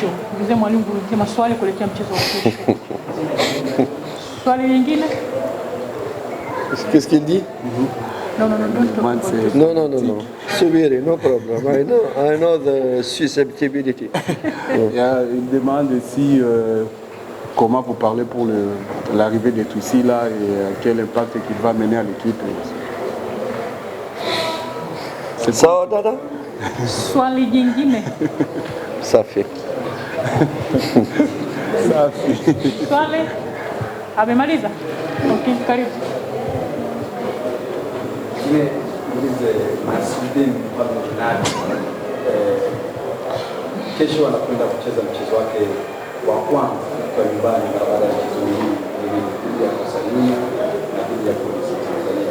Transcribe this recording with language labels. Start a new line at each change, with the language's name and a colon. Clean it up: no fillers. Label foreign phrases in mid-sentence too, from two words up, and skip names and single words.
Swahili: Mzee mwalimu kuelekea maswali kuelekea mchezo wa kesho. Swali lingine?
French: Qu'est-ce qu'il dit?
English: don't talk
French: Demande
English: about No. Subiri, no problem. I know the susceptibility.
French: Il demande si comment vous parlez pour l'arrivée de Twissi là et quel impact qu'il va mener à l'équipe.
Swahili: Sawa dada? Swali jingine. Safi. Swali? Amemaliza? Okay, karibu. Kesho anakwenda kucheza mchezo wake wa kwanza kwa nyumbani baada ya mchezo huu dhidi ya Tanzania na dhidi ya Polisi Tanzania.